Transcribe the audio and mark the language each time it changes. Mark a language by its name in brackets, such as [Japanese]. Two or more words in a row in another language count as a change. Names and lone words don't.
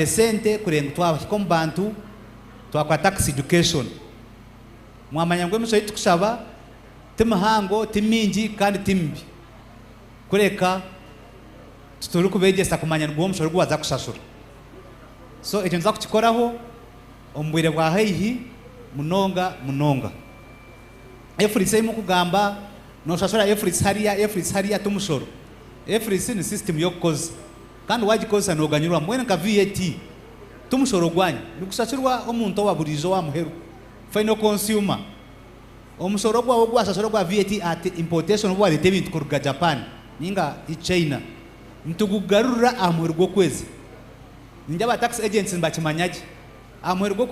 [Nyankole] sente kurenga twaba ko mbantu twakwa [English] tax education [Nyankole] mwamanya ngo emisho tukushaba timahango timingi kandi timbi kureka tuturi kubegesa kumanya ngo omushoro gwaza kushashura so ekyo nza kukikoraho ombwire bwa heihi munonga efrise mu kugamba no shashura efrise hariya tumushoro efrise ni system yo koza kandi wagikoza no ganyurwa mwene ka VAT tumushoro gwanya nikushashurwa omuntu waburizo wa muheru [English] final consumer [Nyankole] omushoro gwa gwashashura gwa [English] VAT at importation [Nyankole] bwa lete bintu kuruga Japan ninga i China ntugugarura amuri gwo kwezi njaba [English] tax agents [Nyankole] mbakimanyaje amuri gwo